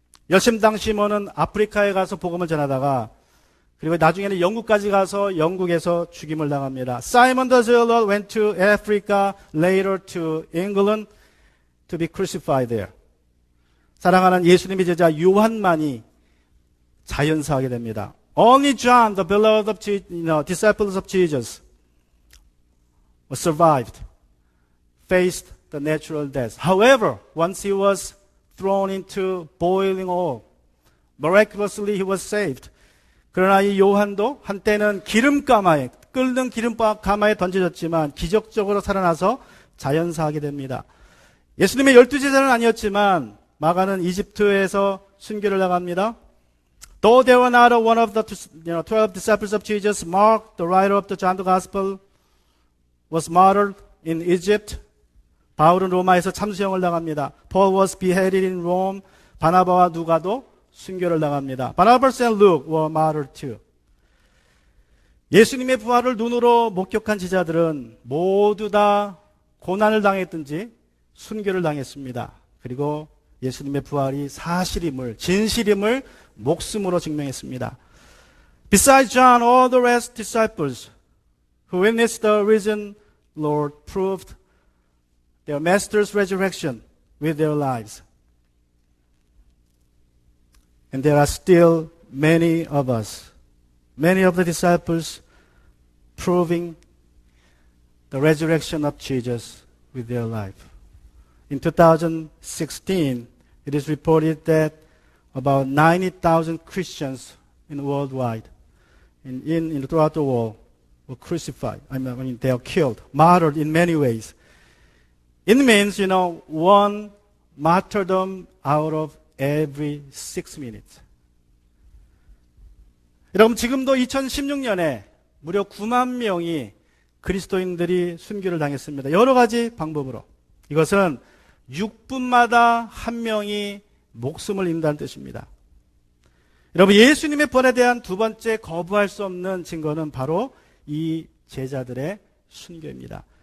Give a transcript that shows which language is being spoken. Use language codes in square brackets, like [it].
[ko] 열심당 시몬은 아프리카에 가서 복음을 전하다가 그리고 나중에는 영국까지 가서 영국에서 죽임을 당합니다. [en] Simon the Zealot went to Africa, later to England to be crucified there. [ko] 사랑하는 예수님의 제자 요한만이 자연사하게 됩니다. [en] Only John, the beloved of disciples of Jesus, was survived, faced the natural death. However, once he was thrown into boiling oil, miraculously he was saved. [ko] 그러나 이 요한도 한때는 기름가마에, 끓는 기름가마에 던져졌지만 기적적으로 살아나서 자연사하게 됩니다. 예수님의 12제자는 아니었지만 마가는 이집트에서 순교를 나갑니다. [en] Though they were not one of the 12 disciples of Jesus, Mark, the writer of the John the Gospel, was martyred in Egypt. [ko] 바울은 로마에서 참수형을 당합니다. [en] Paul was beheaded in Rome. [ko] 바나바와 누가도 순교를 당합니다. [en] Barnabas and Luke were martyred too. [ko] 예수님의 부활을 눈으로 목격한 제자들은 모두 다 고난을 당했든지 순교를 당했습니다. 그리고 예수님의 부활이 사실임을, 진실임을 목숨으로 증명했습니다. [en] Besides John, all the rest disciples who witnessed the risen Lord proved their master's resurrection with their lives. And there are still many of us, many of the disciples proving the resurrection of Jesus with their life. In 2016, it is reported that about 90,000 Christians worldwide, throughout the world, were crucified. They are killed, martyred in many ways. It means, one martyrdom out of every 6 minutes. [ko] 여러분, 지금도 2016년에 무려 9만 명이 그리스도인들이 순교를 당했습니다. 여러 가지 방법으로. 이것은 6분마다 한 명이 목숨을 잃는다는 뜻입니다. 여러분, 예수님의 부활에 대한 두 번째 거부할 수 없는 증거는 바로 이 제자들의 순교입니다.